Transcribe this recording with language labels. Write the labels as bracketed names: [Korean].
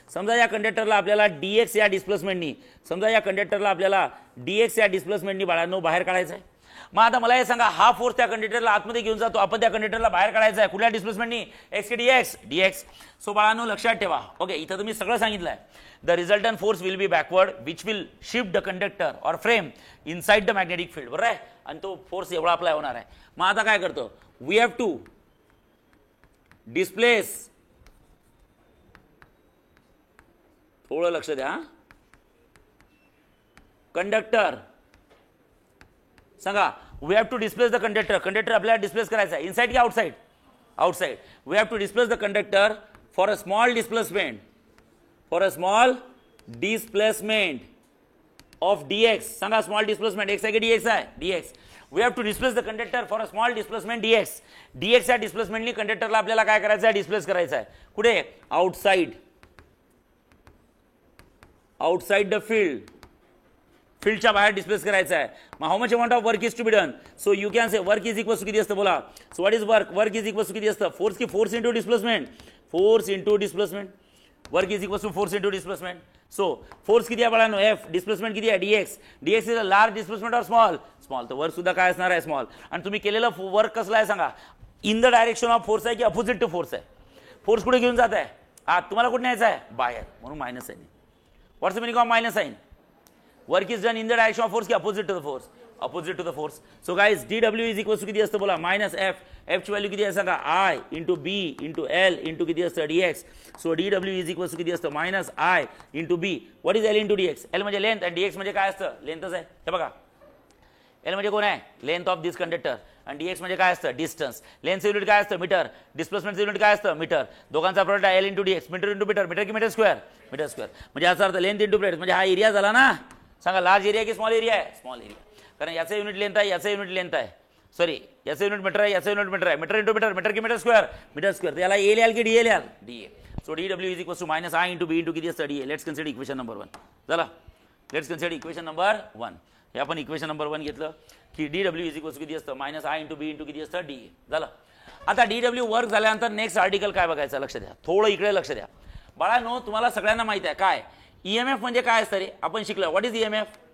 [Marathi] समजा या कंडक्टरला आपल्याला dx या डिस्प्लेसमेंटनी, समजा या कंडक्टरला आपल्याला dx या डिस्प्लेसमेंटनी बाळांनो बाहेर काढायचं आहे. मग आता मला हे सांगा, हा फोर्स त्या कंडक्टरला आतमध्ये घेऊन जातो, आपण त्या कंडक्टरला बाहेर काढायचं आहे कुठल्या डिस्प्लेसमेंटनी, x dx. सो बाळांनो लक्षात ठेवा. ओके, इथं तुम्ही सगळं सांगितलंय. [English] The resultant force will be backward which will shift the conductor or frame inside the magnetic field. [Marathi] बरोबर आहे. आणि तो फोर्स एवढा अप्लाय होणार आहे. मग आता काय करतो, [English] we have to displace, [Marathi] थोडं लक्ष द्या, कंडक्टर. सांगा, [English] We have to displace the conductor. [Marathi] Conductor आपल्याला डिस्प्लेस करायचा आहे, इनसाइड की outside, outside. [English] We have to displace the conductor for a small displacement, for a small displacement of dx. [Marathi] सांगा, small displacement x आहे की dx आहे, dx. [English] We have to displace the conductor for a small displacement dx. [Marathi] dx या डिस्प्लेसमेंटनी कंडक्टरला आपल्याला काय करायचं आहे, displace करायचं आहे. कुठे, आउटसाइड, आउटसाइड द फील्ड, फील्डच्या बाहेर डिस्प्लेस करायचं आहे. [English] मग how much amount of work is to be done. So you can say work is equals to [Marathi] किती असतं बोला. [English] so what is work, work is equals to [Marathi] किती असतं, [English] Force की force into displacement, force into displacement. Work is equals to force into displacement. [Marathi] So force किती आहे बाळांनो, F. Displacement किती आहे, dx. [English] dx is a large displacement or small, small. [Marathi] तर work सुद्धा काय असणार आहे, स्मॉल. आणि तुम्ही केलेलं वर्क कसला आहे सांगा, [English] in the direction of force [Marathi] आहे की अपोजिट टू फोर्स आहे. फोर्स कुठे घेऊन जात आहे, आत. तुम्हाला कुठे न्यायचं आहे, बाहेर, म्हणून मायनस आहे. [English] What's the meaning of minus sign. Work is done in the direction of force की opposite to the force, opposite to the force. So guys dw is equals to [Marathi] किती असतं बोला, मायनस एफ. एफ ची value किती आहे सांगा, i into B into L into किती असतं, dx. [English] so dw is equals to [Marathi] किती असतं, [English] Minus i into B. What is L into dx. [Marathi] L म्हणजे लेंथ आणि dx म्हणजे काय असतं, लेंथच आहे. हे बघा, एल म्हणजे कोण आहे, लेंथ ऑफ दिस कंडक्टर, आणि dx म्हणजे काय असतं, डिस्टन्स. लेंथचं युनिट काय असतं, मीटर. डिस्प्लेसमेंटचं युनिट काय असतं, मीटर. दोघांचा प्रोडक्ट आहे L into dx, metre into metre, metre की मीटर स्क्वेअर, मीटर स्क्वेअर. म्हणजे याचा अर्थ लेंथ इंटू ब्रेड्थ, म्हणजे हा एरिया झाला ना. सांगा, लार्ज एरिया की स्मॉल एरिया आहे, स्मॉल एरिया. कारण याचं युनिट लेंथ आहे, याचं युनिट लेंथ आहे, सॉरी याचं युनिट मीटर आहे, याचं युनिट मीटर आहे. मीटर इंटू मीटर, मीटर की मीटर स्क्वेअर, मीटर स्क्वेअर. तर याला ए लिहाल की डी ए लिहाल, D A. [English] so dw is equals to minus i into B into [Marathi] किती असतं, [English] D A. Let's consider equation number 1. झाला, let's consider equation number 1. [Marathi] हे आपण इक्वेशन नंबर 1 घेतलं की dw इज इक्वल्स टू किती असतं, minus i into B into किती असतं, डी ए. झालं. आता dw वर्क झाल्यानंतर नेक्स्ट आर्टिकल काय बघायचं, लक्ष द्या, थोडं इकडे लक्ष द्या. बाळांनो, तुम्हाला सगळ्यांना माहिती आहे काय ईएमएफ म्हणजे काय असतं रे, आपण शिकलो. [English] What is EMF.